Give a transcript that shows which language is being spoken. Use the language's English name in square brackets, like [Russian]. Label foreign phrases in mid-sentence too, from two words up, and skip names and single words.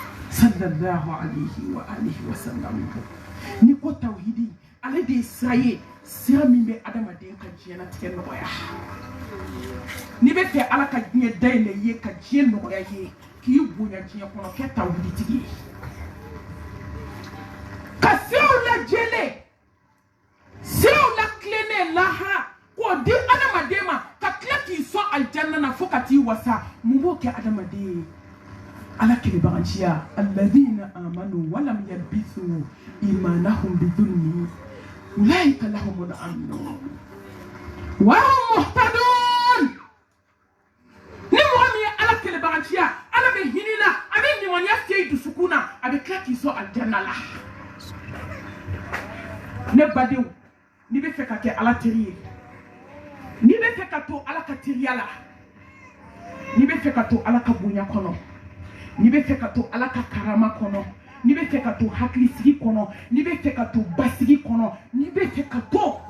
[Arabic] صلى الله عليه وآله وسلم [Bambara] ni ko tawhidi ale de Israël sira min bɛ adamaden ka diɲɛlatigɛ nɔgɔya n'i bɛ fɛ ala ka diɲɛ dayɛlɛ i ye ka diɲɛ nɔgɔya i ye k'i bonya diɲɛ kɔnɔ kɛ tawhiditigi ye ka siraw lajɛlen siraw latilennen lahara k'o di adamaden ma ka tila k'i sɔn alijanna na fo ka t'i wasa mun b'o kɛ adamaden ye ala kelebaganciya [Arabic] الذين آمنوا ولم يلبسوا إيمانهم بظلم أولئك لهم الأمن وهم مهتدون [Bambara] ni mɔgɔ min ye ala kelebaganciya ala bɛ hinɛ la a bɛ ɲɔgɔnya se dusukun na a bɛ tila k'i sɔn alijanna la ne badenw n'i bɛ fɛ ka kɛ ala teri ye n'i bɛ fɛ ka to ala ka teriya la n'i bɛ fɛ ka to ala ka bonya kɔnɔ n'i bɛ fɛ ka to ala ka karama kɔnɔ n'i bɛ fɛ ka to hakilisigi kɔnɔ n'i bɛ fɛ ka to basigi kɔnɔ n'i bɛ fɛ ka to